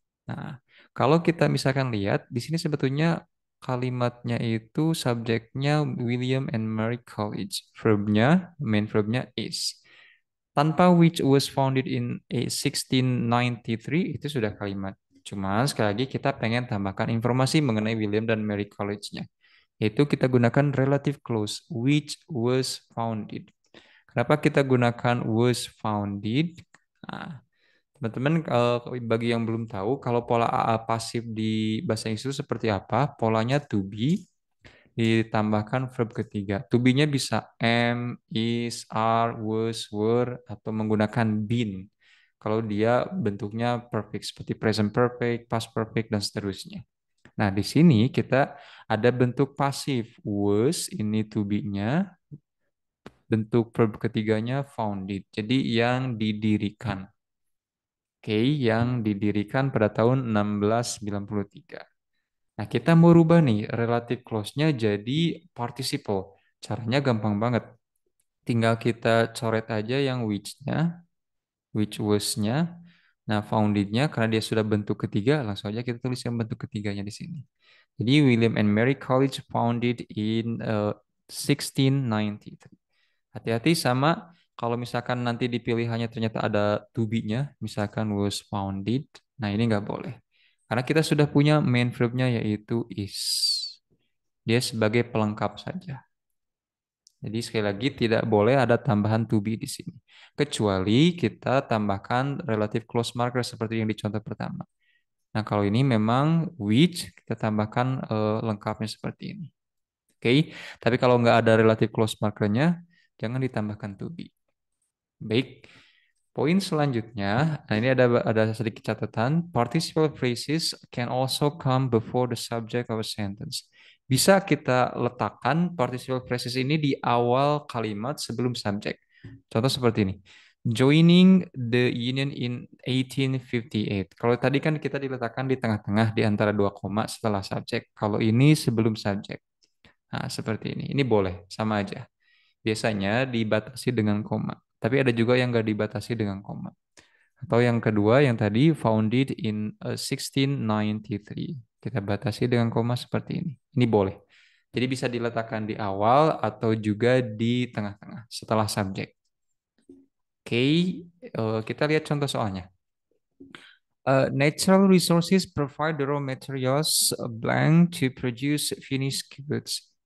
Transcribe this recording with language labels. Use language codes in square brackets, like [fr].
[id] Nah, kalau kita misalkan lihat, di sini sebetulnya kalimatnya itu subjeknya William and Mary College. Verbnya, main verbnya is. Tanpa which was founded in 1693 itu sudah kalimat. Cuma sekali lagi kita pengen tambahkan informasi mengenai William dan Mary College-nya. Yaitu kita gunakan relative clause [en] which was founded. [id] Kenapa kita gunakan was founded? Nah, teman-teman, bagi yang belum tahu, kalau pola AA pasif di bahasa Inggris itu seperti apa? Polanya to be, ditambahkan verb ketiga. To be-nya bisa am, is, are, was, were, atau menggunakan been. Kalau dia bentuknya perfect, seperti present perfect, past perfect, dan seterusnya. Nah, di sini kita ada bentuk pasif. Was, ini to be-nya. Bentuk verb ketiganya founded. Jadi yang didirikan. Oke, yang didirikan pada tahun 1693. Nah, kita mau rubah nih relative clause-nya jadi participle. Caranya gampang banget. Tinggal kita coret aja yang which-nya, which was-nya. Nah, founded-nya karena dia sudah bentuk ketiga, langsung aja kita tulis yang bentuk ketiganya di sini. [en] Jadi William and Mary College founded in 1693. [id] Hati-hati sama kalau misalkan nanti di pilihannya ternyata ada to be-nya, misalkan was founded. Nah, ini nggak boleh. Karena kita sudah punya main verb-nya yaitu is. Dia sebagai pelengkap saja. Jadi sekali lagi tidak boleh ada tambahan to be di sini. Kecuali kita tambahkan relative close marker seperti yang di contoh pertama. Nah, kalau ini memang which kita tambahkan lengkapnya seperti ini. Oke, tapi kalau nggak ada relative close markernya, jangan ditambahkan to be. Baik, poin selanjutnya, nah ini ada sedikit catatan. [en] Participle phrases can also come before the subject of a sentence. [id] Bisa kita letakkan participle phrases ini di awal kalimat sebelum subjek. Contoh seperti ini. [en] Joining the Union in 1858. [id] Kalau tadi kan kita diletakkan di tengah-tengah di antara dua koma setelah subjek. Kalau ini sebelum subjek. Nah, seperti ini. Ini boleh, sama aja. Biasanya dibatasi dengan koma. Tapi ada juga yang nggak dibatasi dengan koma. Atau yang kedua, yang tadi [en] founded in 1693. [id] Kita batasi dengan koma seperti ini. Ini boleh. Jadi bisa diletakkan di awal atau juga di tengah-tengah setelah subjek. Oke, kita lihat contoh soalnya. [en] Natural resources provide the raw materials blank to produce finished goods.